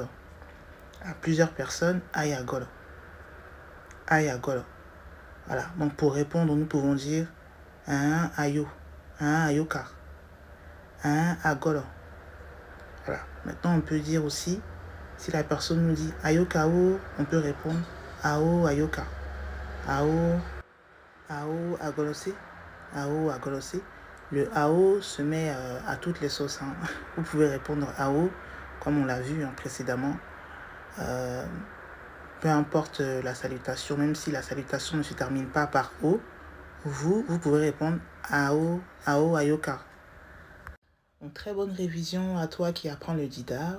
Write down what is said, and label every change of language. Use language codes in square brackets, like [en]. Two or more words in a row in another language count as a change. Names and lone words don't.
[fr] À plusieurs personnes, [dic] ayagolo, ayagolo. [fr] Voilà, donc pour répondre, nous pouvons dire un ayo, un ayoka, un agolo. Voilà, maintenant on peut dire aussi, si la personne nous dit ayokao, on peut répondre [dic] ao ayoka, ao, ao agolosé, ao agolosé. [fr] Le ao se met à toutes les sauces. Hein. Vous pouvez répondre ao, comme on l'a vu précédemment. Peu importe la salutation, même si la salutation ne se termine pas par O, vous pouvez répondre [dic] Ao, Ao, Ayoka. [fr] Une très bonne révision à toi qui apprends le Dida.